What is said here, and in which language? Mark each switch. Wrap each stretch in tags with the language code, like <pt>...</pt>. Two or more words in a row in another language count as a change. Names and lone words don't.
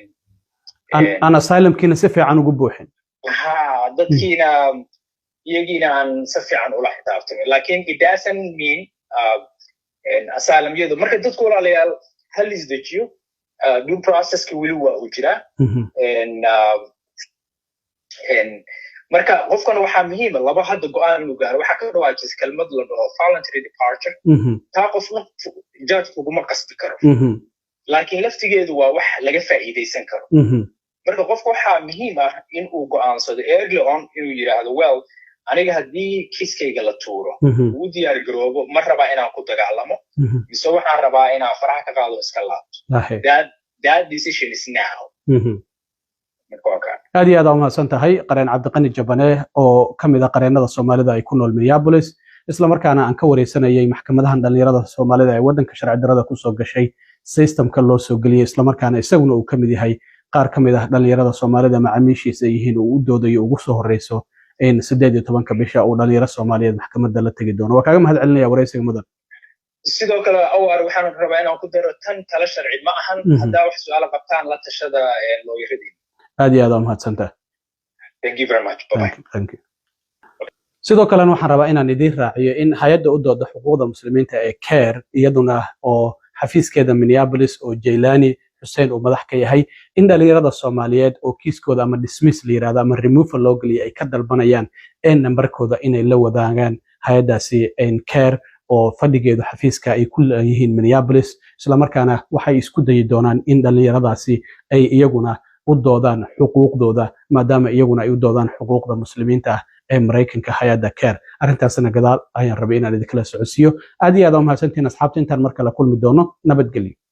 <so>aan asylumkiina si fiican ugu buuxin dadkiina iyagiina aan si fiican ula xisaabtamin laakiin</so> <en>it doesn't mean</en> <so>asylumyadu marka dadku walaalayaal hal isdejiyo due processka weli waa uu jiraa marka qofkan waxaa muhiima laba hadda go-aan inuu gaaro waxaa ka dhawaajis kelmad la dhaho</so> <en>voluntary departure</en> <so>taa qofna judge uguma qasbi karo laakiin laftigeedu waa wax laga faa'iidaysan karo marka qofka waxaa muhiim ah in uu go'aansado</so> <en>early on</en> <so>inuu yidhaahdo well aniga haddii kiiskayga la tuuro uu diyaar garoobo ma rabaa inaan ku dagaalamo mise waxaan rabaa inaan faraha ka qaado iska laabto</so> <en>that decision is now</en> <so>aad iyo aad umahadsan tahay qareen cabdiqani jabane oo ka mid ah qareennada soomaalida ay ku nool Minneapolis isla markaana aan ka wareysanayay maxkamadahan dhalinyarada soomaalida ee wadanka sharci darrada ku soo gashay systemka loo soo galiyay isla markaana isaguna uu ka mid yahay qaar ka mid ah dhalinyarada soomaalida macaamiishiisa yihiin uu u doodayo ugu soo horeyso in 18 bisha uu dhalinyaro Soomaaliyeed maxkamadda la tagi doono waa kaaga mahad celinaya wareysiga mudan sidoo kale awar waxaan rabaa inaan ku daro tan kala sharci ma ahan hadaa wax su'aal qabtaan la tashada looyiradiin aad iyo aad umahadsantahay</so> <en>thank you very much bye</en> <so>thank you sidoo kale waxaan rabaa inaan idin raaciyo in hay'adda u dooda xuquuqda muslimiinta ee CARE iyaduna oo xafiiskeeda Minneapolis oo Jaylani Hussein uu madax ka yahay in dhalinyarada Soomaaliyeed oo kiiskooda ama dismiss la yiraahdo ama removal loo galiyo ay ka dalbanayaan in nambarkooda inay la wadaagaan hay'adaasi CARE oo fadhigeedu xafiiska ay ku leeyihiin Minneapolis isla markaana waxay isku dayi doonaan in dhalinyaradaasi ay iyaguna u doodaan xuquuqdooda maadaama iyaguna ay u doodaan xuquuqda muslimiinta ee Mareykanka hay'adda CARE arrintaasna gadaal ayaan rabay inaan idinkala socodsiiyo aad iyo aad u mahadsantiin asxaabta intaan mar kale kulmi doono nabadgelyo</so>